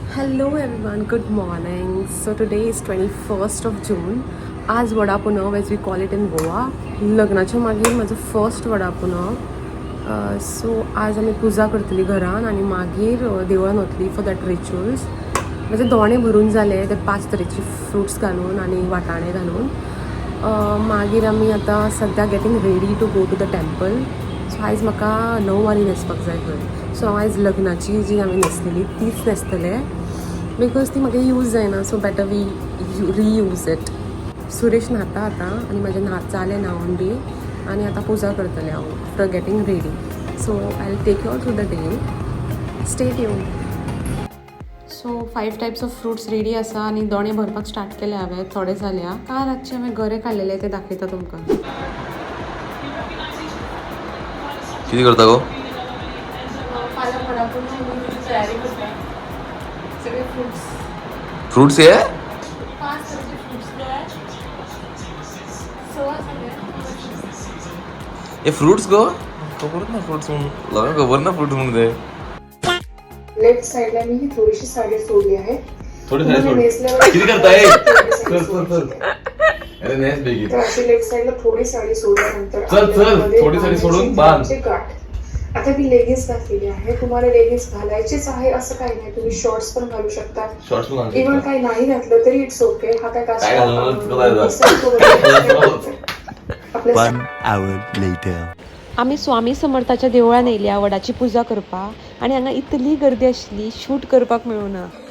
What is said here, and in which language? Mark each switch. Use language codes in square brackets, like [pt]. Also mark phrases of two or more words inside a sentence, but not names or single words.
[en] Hello everyone, good morning. So today is 21st of June. [kok] आज वडापुनव [en] as we call it in Goa. [kok] लग्नाच्या मागीर माझं फर्स्ट वडापुनव. सो आज आमी पुजा करतली घरान आनी मागीर देवळान वतली [en] for that rituals. [kok] म्हणजे दोणे भरून जाले ते 5 तरेचे फ्रुट्स घालून आनी वाटाणे घालून. मागीर आमी आतां सद्या [en] getting ready to go to the temple. [kok] सो आयज म्हाका णववारी न्हेसपाक जाय खंय. सो हांव आयज लग्नाची जी हांवें न्हेसलेली तीच न्हेसतलें बिकॉज ती म्हाका यूज जायना. [en] So better we reuse it. [kok] सुरेश न्हाता आतां आनी म्हाजें जालें न्हावून बी आनी आतां पुजा करतलें हांव [en] after getting ready. So I will take you all through the day. Stay tuned. [kok] सो 5 [en] types of fruits ready [kok] आसा आनी दोणे भरपाक स्टार्ट केले हांवें. थोडे जाल्या काल रातचे हांवें गरे काडलेले ते दाखयता तुमकां. किती करता गो? फाल्यां वडापुनवाची तयारी करता. सगळे फ्रुट्स हे 5 तरेचे फ्रुट्स गोळ्या 6 सगळे. हे फ्रुट्स गो खबर ना फ्रुट्स म्हणून लोकांना खबर ना फ्रुट्स म्हणून ते. [mr] लेफ्ट साइडला मी ही थोडीशी साडी सोडली आहे. थोडी साडी सोड. किती करताय? अरे नेस बेगी. तर अशी लेफ्ट साइडला थोडी साडी सोडल्यानंतर चल थोडी साडी सोडून बांध. गाठ. आता मी लेगिन्स घातलेली आहे. तुम्हाला लेगिन्स घालायचीच आहे असं काही नाही. तुम्ही शॉर्ट्स पण घालू शकता. शॉर्ट्स पण घालू इव्हन काही नाही घातलं तरी [en] it's okay. [mr] हा काय काय घालणार? [en] One hour later. [kok] आमी स्वामी समर्थाच्या देवळान येयल्या वडाची पुजा करपाक आनी हांगा इतली गर्दी आशिल्ली शूट करपाक मेळूना.